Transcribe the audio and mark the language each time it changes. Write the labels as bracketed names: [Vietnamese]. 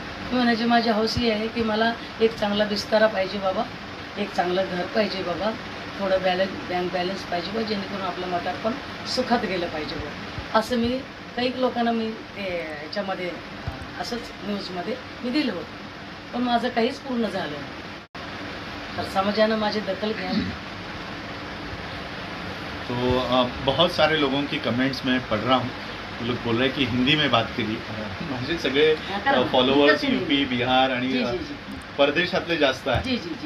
[Marathi] मी म्हणायचे माझी हौस ही आहे की मला एक चांगला बिस्तारा पाहिजे बाबा, एक चांगलं घर पाहिजे बाबा, थोडं बँक बॅलन्स पाहिजे बा, जेणेकरून आपलं म्हातारपण सुखात गेलं पाहिजे बा. असं मी काही लोकांना मी ते ह्याच्यामध्ये असंच न्यूजमध्ये मी दिलं होतं. पण माझं काहीच पूर्ण झालं नाही. तर समाजानं माझी दखल घ्यावी. [Hindi] तो बहुत सारे लोगों की कमेंट्स में पढ़ रहा हूँ. वो लोग बोल रहे हैं कि हिंदी में बात करिए. [Marathi] माझे सगळे फॉलोअर्स यूपी, बिहार आणि परदेशातले जास्त आहे.